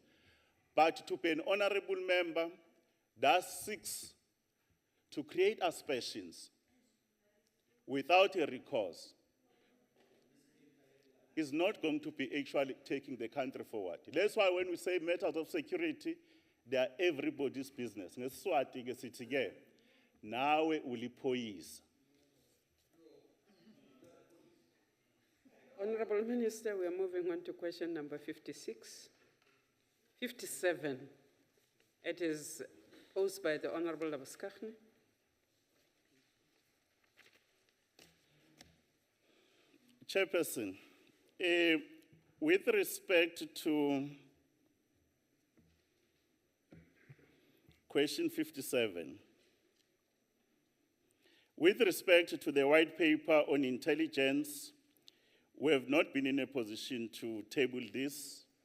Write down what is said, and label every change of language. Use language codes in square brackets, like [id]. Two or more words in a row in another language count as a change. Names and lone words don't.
[en] But to be an honorable member that seeks to create aspersions without a recourse is not going to be actually taking the country forward. That's why when we say matters of security, they are everybody's business. [ss] Ngesiswati ke sithi ke nawe uliphoyisa. [en] Honorable Minister, we are moving on to question number 57. It is posed by the Honorable Labuskaghni. Chairperson, with respect to question 57, with respect to the white paper on intelligence, we have not been in a position to table this.